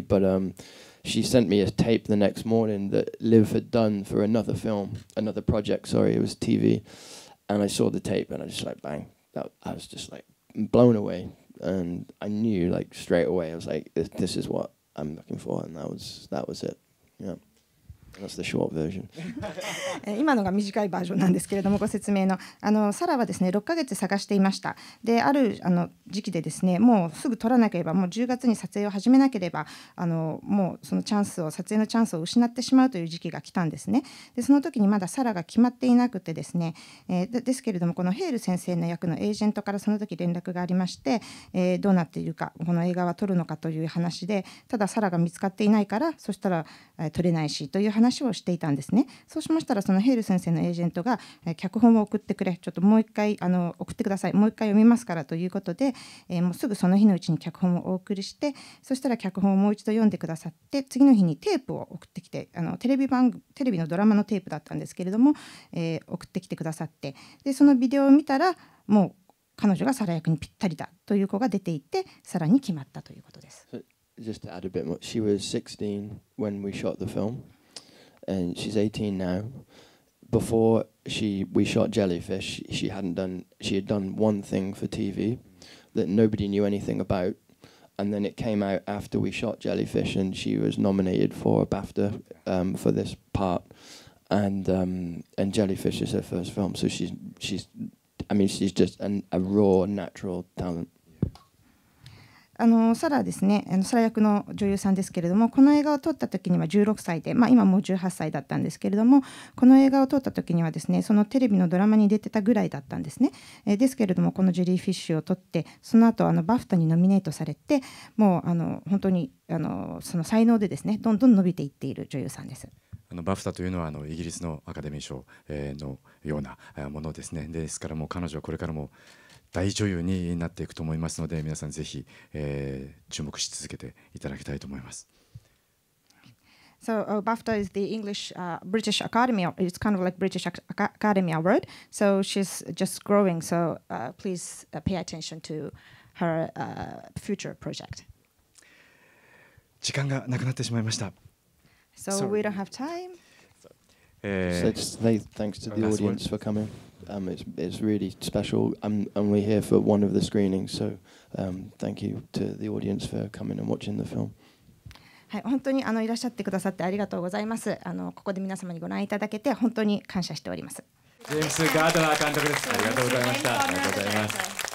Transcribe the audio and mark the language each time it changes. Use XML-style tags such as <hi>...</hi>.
<en>But she sent me a tape the next morning that Liv had done for another project, it was TV. And I saw the tape and I just like, bang, I was just like blown away. And I knew straight away, I was like, this is what I'm looking for. And that was it. Yeah. That's the short version.</en> <ja>今のが短いバージョンなんですけれども、ご説明のサラはですね6ヶ月探していました。である時期でですね、もうすぐ撮らなければ、もう10月に撮影を始めなければもうそのチャンスを、撮影のチャンスを失ってしまうという時期が来たんですね。でその時にまだサラが決まっていなくてですね、ですけれどもこのヘール先生の役のエージェントからその時連絡がありまして、どうなっているか、この映画は撮るのかという話で、ただサラが見つかっていないから、そしたら撮れないしという話をしていたんですね。そうしましたらそのヘール先生のエージェントが脚本を送ってくれ、ちょっともう一回送ってください、もう一回読みますからということで、もうすぐその日のうちに脚本をお送りして、そしたら脚本をもう一度読んでくださって、次の日にテープを送ってきて、テレビのドラマのテープだったんですけれども、送ってきてくださって、でそのビデオを見たらもう彼女がサラ役にぴったりだという子が出ていて、さらに決まったということです。</ja> <en>Just to add a bit more, she was 16 when we shot the film, and she's 18 now. Before we shot Jellyfish, she had done one thing for TV that nobody knew anything about, and then it came out after we shot Jellyfish, and she was nominated for a BAFTA for this part, and Jellyfish is her first film, so she's just a raw natural talent.</en> <ja>サラですね、サラ役の女優さんですけれども、この映画を撮った時には16歳で、今もう18歳だったんですけれども、この映画を撮った時にはですね、そのテレビのドラマに出てたぐらいだったんですね。ですけれどもこのジェリーフィッシュを撮って、その後バフタにノミネートされて、もう本当にその才能でですね、どんどん伸びていっている女優さんです。バフタというのはイギリスのアカデミー賞のようなものですね。ですからもう彼女はこれからも大女優になっていくと思いますので、皆さんぜひ、注目し続けていただきたいと思います。</ja> <en>So BAFTA is the English British Academy. It's kind of like British Academy Award. So she's just growing. So please pay attention to her future project.</en> <ja>時間がなくなってしまいました。</ja> <en>So we don't have time. So just say thanks to the audience for coming. It's really special. I'm only here for one of the screenings, so thank you to the audience for coming and watching the film.</en> <ja>はい、本当にいらっしゃってくださってありがとうございます。ここで皆様にご覧いただけて本当に感謝しております。ジェームス・ガードナー監督です。ありがとうございました。ありがとうございます。</ja>